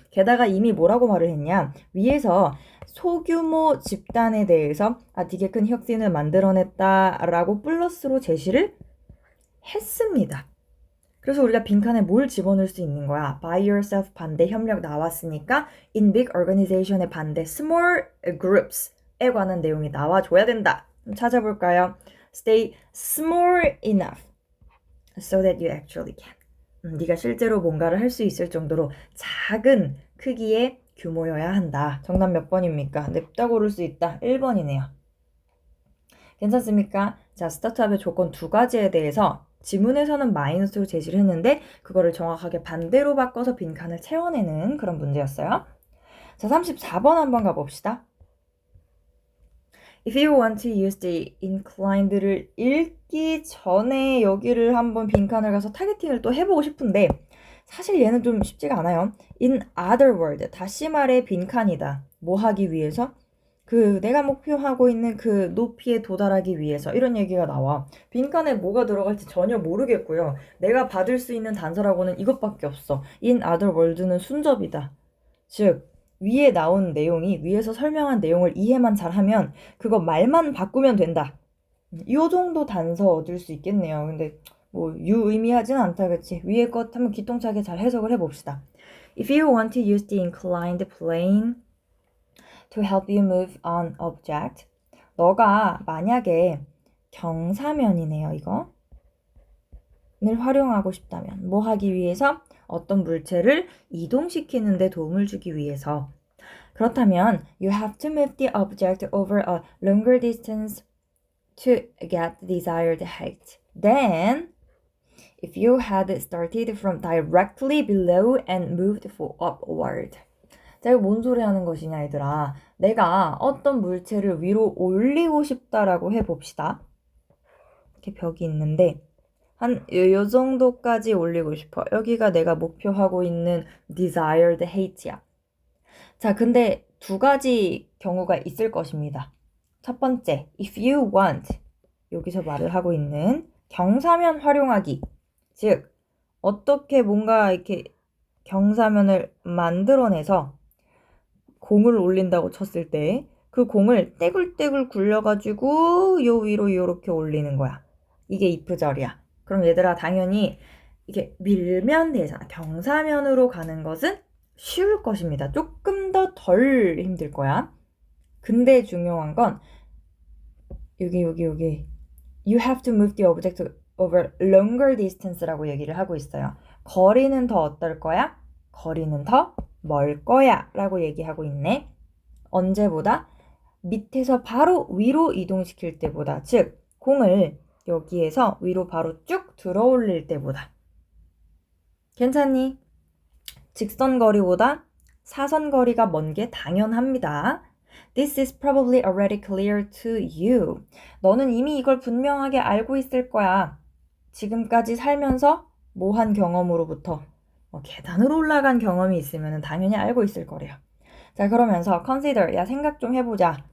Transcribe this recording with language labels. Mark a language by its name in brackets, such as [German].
[Korean] 게다가 이미 뭐라고 말을 했냐? 위에서 소규모 집단에 대해서 되게 큰 혁신을 만들어냈다라고 플러스로 제시를 했습니다. 그래서 우리가 빈칸에 뭘 집어넣을 수 있는 거야? [English] By yourself [Korean] 반대 협력 나왔으니까 [English] in big organization [Korean] 의 반대 [English] small groups [Korean] 에 관한 내용이 나와줘야 된다. 찾아볼까요? [English] Stay small enough so that you actually can. [Korean] 네가 실제로 뭔가를 할 수 있을 정도로 작은 크기의 규모여야 한다. 정답 몇 번입니까? 냅다 고를 수 있다. 1번이네요. 괜찮습니까? 자, 스타트업의 조건 2가지에 대해서 지문에서는 마이너스로 제시를 했는데 그거를 정확하게 반대로 바꿔서 빈칸을 채워내는 그런 문제였어요. 자, 34번 한번 가봅시다. [English] If you want to use the inclined [Korean] 를 읽기 전에 여기를 한번 빈칸을 가서 타겟팅을 또 해보고 싶은데 사실 얘는 좀 쉽지가 않아요. [English] In other words, [Korean] 다시 말해 빈칸이다. 뭐 하기 위해서? 그 내가 목표하고 있는 그 높이에 도달하기 위해서 이런 얘기가 나와. 빈칸에 뭐가 들어갈지 전혀 모르겠고요. 내가 받을 수 있는 단서라고는 이것밖에 없어. [English] In other words [Korean] 는 순접이다. 즉 위에 나온 내용이 위에서 설명한 내용을 이해만 잘하면 그거 말만 바꾸면 된다. 이 정도 단서 얻을 수 있겠네요. 근데 뭐 유의미하진 않다 그치? 위에 것 한번 기똥차게 잘 해석을 해봅시다. [English] If you want to use the inclined plane to help you move on object. [Korean] 너가 만약에 경사면이네요, 이거. 를 활용하고 싶다면 뭐 하기 위해서? 어떤 물체를 이동시키는 데 도움을 주기 위해서. 그렇다면 [English] you have to move the object over a longer distance to get the desired height. Then, if you had started from directly below and moved upward. [Korean] 자, 이거 뭔 소리 하는 것이냐, 얘들아. 내가 어떤 물체를 위로 올리고 싶다라고 해봅시다. 이렇게 벽이 있는데 요 정도까지 올리고 싶어. 여기가 내가 목표하고 있는 desired height야. 자, 근데 두 가지 경우가 있을 것입니다. 첫 번째, [English] if you want, [Korean] 여기서 말을 하고 있는 경사면 활용하기. 즉, 어떻게 뭔가 이렇게 경사면을 만들어내서 공을 올린다고 쳤을 때 그 공을 떼굴떼굴 굴려가지고 요 위로 요렇게 올리는 거야. 이게 if절이야. 그럼 얘들아 당연히 이게 밀면 되잖아. 경사면으로 가는 것은 쉬울 것입니다. 조금 더 덜 힘들 거야. 근데 중요한 건 여기 [English] You have to move the object over longer distance [Korean] 라고 얘기를 하고 있어요. 거리는 더 어떨 거야? 거리는 더 멀 거야 라고 얘기하고 있네. 언제보다? 밑에서 바로 위로 이동시킬 때보다. 즉 공을 여기에서 위로 바로 쭉 들어 올릴 때보다. 괜찮니? 직선거리보다 사선거리가 먼 게 당연합니다. [English] This is probably already clear to you. [Korean] 너는 이미 이걸 분명하게 알고 있을 거야. 지금까지 살면서 뭐 한 경험으로부터 계단으로 올라간 경험이 있으면 당연히 알고 있을 거래요. 자, 그러면서 consider, 야 생각 좀 해보자.